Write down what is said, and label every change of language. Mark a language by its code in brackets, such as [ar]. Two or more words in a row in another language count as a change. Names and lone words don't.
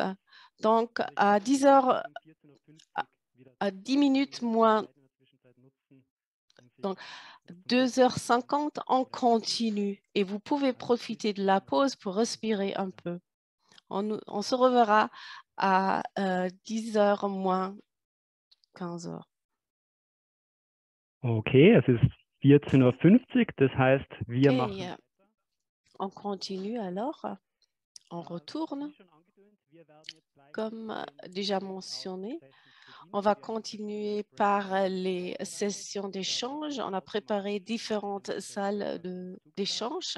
[fr] Donc, à 10h, à 10 minutes moins, donc 2h50, on continue et vous pouvez profiter de la pause pour respirer un peu. On se reverra à 10h moins 15h. [de] Okay, es ist 14:50 Uhr, das heißt, wir machen. [fr] On continue alors, on retourne. Comme déjà mentionné, on va continuer par les sessions d'échange. On a préparé différentes salles d'échange.